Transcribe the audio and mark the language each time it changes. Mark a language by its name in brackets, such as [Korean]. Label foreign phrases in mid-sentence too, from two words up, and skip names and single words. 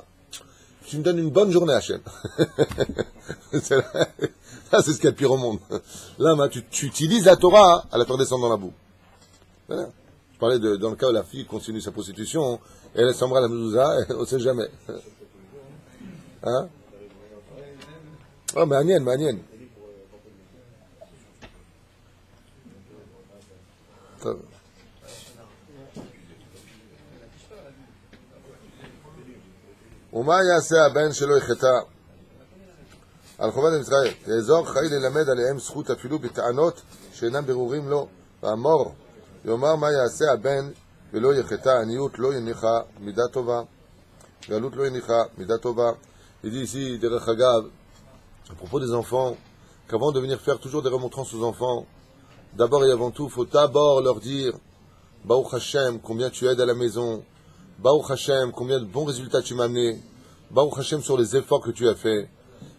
[French] Tu me donnes une bonne journée, Hachem. Ça, c'est ce qu'il y a de pire au monde. Là, tu utilises la Torah à la faire descendre dans la boue. Voilà. Je parlais dans le cas où la fille continue sa prostitution, et elle s'embrasse la mezouza, on ne sait jamais. Hein? [Hebrew] Oh, מעניין. טוב. ומה יעשה הבן שלו יחטא על חובת המצרים? יעזור חיי ללמד עליהם זכות אפילו בטענות שאינם ברורים לו, ואמור יאמר מה יעשה הבן ולא יחטא, עניות לא יניחה מידה טובה, גלות לא יניחה מידה טובה. [French] Il dit ici, [Hebrew] דרך אגב, [French] à propos des enfants, qu'avant de venir faire toujours des remontrances aux enfants, d'abord et avant tout, il faut d'abord leur dire [Hebrew] ברוך השם, [French] combien tu aides à la maison, [Hebrew] ברוך השם, [French] combien de bons résultats tu m'as amené, [Hebrew] ברוך השם [French] sur les efforts que tu as fait.